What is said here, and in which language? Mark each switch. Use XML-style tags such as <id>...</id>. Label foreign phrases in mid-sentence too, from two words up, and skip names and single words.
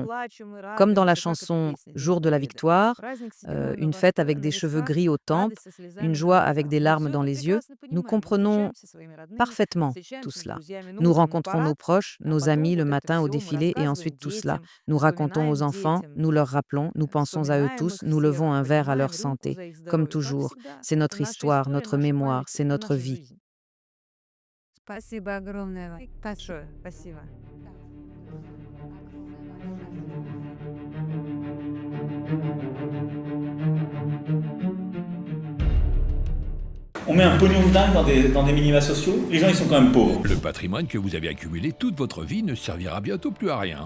<fr>Comme dans la chanson «Jour de la victoire», une fête avec des cheveux gris au temple, une joie avec des larmes dans les yeux, nous comprenons parfaitement tout cela. Nous rencontrons nos proches, nos amis le matin au défilé et ensuite tout cela. Nous racontons aux enfants, nous leur rappelons, nous pensons à eux tous, nous levons un verre à leur santé. Comme toujours, c'est notre histoire, notre mémoire, c'est notre vie.</fr> <ru>Спасибо огромное. Спасибо.</ru> <fr>On met un pognon de dingue dans des minima sociaux, les gens ils sont quand même pauvres. Le patrimoine que vous avez accumulé toute votre vie ne servira bientôt plus à rien.</fr>